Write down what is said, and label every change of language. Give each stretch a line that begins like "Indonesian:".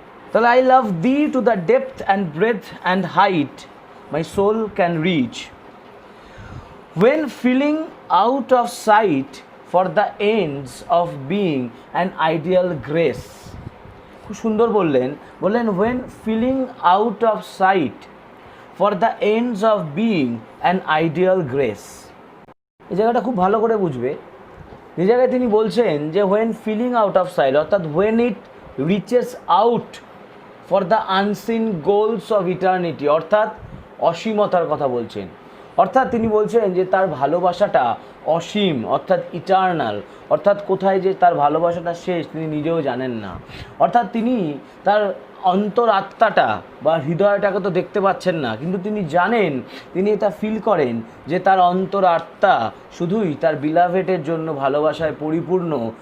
English: তাহলে I love thee to the depth and breadth and height my soul can reach, when feeling out of sight for the ends of being an ideal grace।
Bangla: খুব সুন্দর বললেন
English: when feeling out of sight for the ends of being an ideal grace।
Bangla: এই জায়গাটা খুব ভালো করে বুঝবে। এই জায়গায় তিনি বলছেন যে
English: when feeling out of sight,
Bangla: অর্থাৎ
English: when it reaches out for the unseen goals of eternity,
Bangla: অর্থাৎ অসীমতার কথা বলছেন। অর্থাৎ তিনি বলছেন যে তার ভালোবাসাটা অসীম, অর্থাৎ ইটার্নাল, অর্থাৎ কোথায় যে তার ভালোবাসাটা শেষ তিনি নিজেও জানেন না। অর্থাৎ তিনি তার অন্তরাত্মাটা বা হৃদয়টাকে তো দেখতে পাচ্ছেন না, কিন্তু তিনি জানেন, তিনি এটা ফিল করেন যে তার অন্তরাত্মা শুধুই তার বিলাভেটের জন্য ভালোবাসায় পরিপূর্ণ।